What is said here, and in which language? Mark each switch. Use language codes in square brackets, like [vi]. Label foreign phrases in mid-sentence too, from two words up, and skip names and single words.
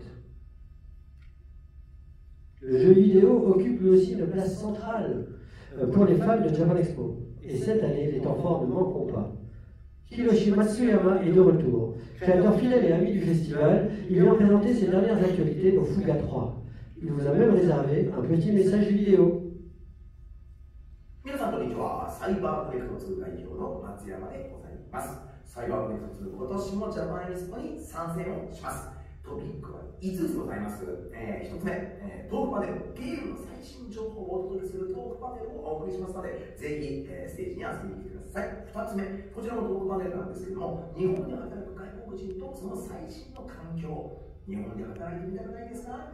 [fr] Le jeu vidéo occupe lui aussi une place centrale. pour les fans de Japan Expo. Et cette année, les temps forts ne manqueront pas. Hiroshi Matsuyama est de retour. Créateur fidèle et ami du festival, il vient présenter ses dernières actualités dans Fuga 3. Il vous a même réservé un petit message vidéo. [ja] 皆さんこんにちは。サイバープレクト2代表の松山でございます。サイバープレクト2、今年もジャパンエキスポに参戦をします。トピックは5つございます。1つ目、トークパネル、ゲームの最新情報をお届けするトークパネルをお送りしますので、ぜひ、ステージに遊びに来てください。2つ目、こちらのトークパネルなんですけども、日本で働く外国人とその最新の環境、日本で働いてみたくないですか？